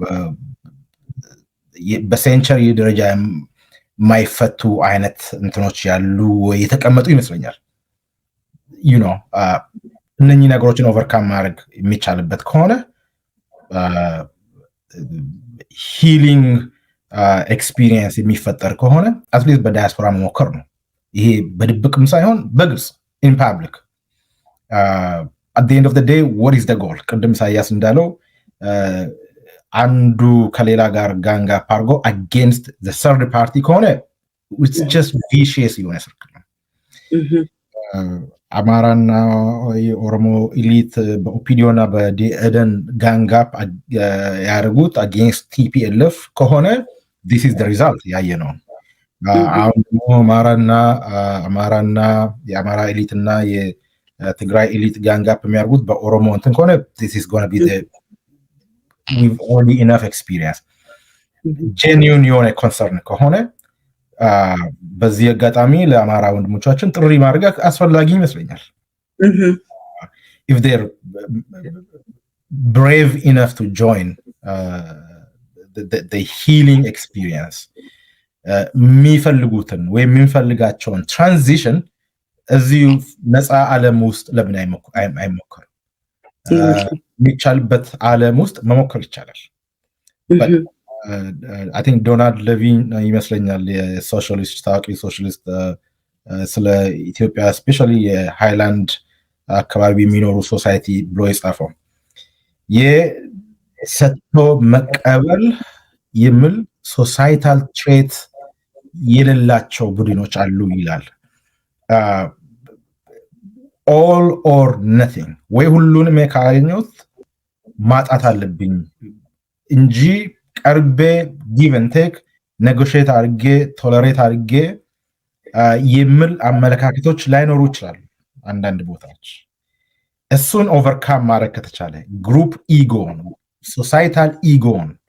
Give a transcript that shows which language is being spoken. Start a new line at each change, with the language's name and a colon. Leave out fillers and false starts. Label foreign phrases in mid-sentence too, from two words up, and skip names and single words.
Amharic: በሴንቸሪ ደረጃ የማይፈቱ አይነት እንትኖች ያሉ ወይ የተቀመጡ ይመስለኛል። እነኚህ ነገሮችን ኦቨርካም ማድረግ የሚቻልበት ከሆነ
English: healing experience
Amharic: የሚፈጠር ከሆነ አትሊስት በዳያስፖራ መሞከር ነው። ይሄ በድብቅም ሳይሆን በግልጽ
English: in public at the end of the day what is the goal?
Amharic: ቅድም ኢሳያስ እንዳለው አንዱ ከሌላ ጋር ጋንጋ ፓርጎ
English: against the third party
Amharic: ከሆነ
English: it's just vicious
Amharic: የሆነ ስርክል ነው። አማራና የኦሮሞ ኢሊት በኦፒዲዮና በደኢህዴን ጋንጋፕ ያደረጉት
English: against TPLF
Amharic: ከሆነ
English: this is the result
Amharic: ያየ ነው። አሁን ደግሞ አማራና የአማራ ኢሊትና የትግራይ ኢሊት ጋንጋፕ የሚያደርጉት በኦሮሞ እንትን ከሆነ
English: this is going to be the we've already enough experience.
Amharic: genuine የሆነ ኮንሰርን ከሆነ በዚህ አጋጣሚ ለአማራ ወንድሞቻችን ጥሪ ማድረግ አስፈላጊ ይመስለኛል።
English: if they're brave enough to join the healing experience,
Amharic: የሚፈልጉትን ወይም የሚፈልጋቸውን ትራንዚሽን እዚሁ ነፃ ዓለም ውስጥ ለምን አይሞከርም? የሚቻልበት ዓለም ውስጥ መሞከር ይቻላል።
English: I think
Amharic: ዶናልድ ሌቪን ይመስለኛል የሶሻሊስት ታዋቂ ሶሻሊስት ስለ ኢትዮጵያ ስፔሻሊ የሃይላንድ አካባቢ የሚኖሩ ሶሳይቲ ብሎ የጻፈው የሰጥቶ መቀበል የሚል
English: societal trait
Amharic: የሌላቸው ቡድኖች አሉ ይላል።
English: all or nothing
Amharic: ወይ ሁሉንም ካገኘሁት ማጣት አለብኝ እንጂ ቀርቤ
English: give and take negotiate
Amharic: አድርጌ ቶለሬት አድርጌ የሚል አመለካከቶች ላይኖሩ ይችላሉ አንዳንድ ቦታዎች። እሱን ኦቨርካም ማድረግ ከተቻለ
English: group ego societal ego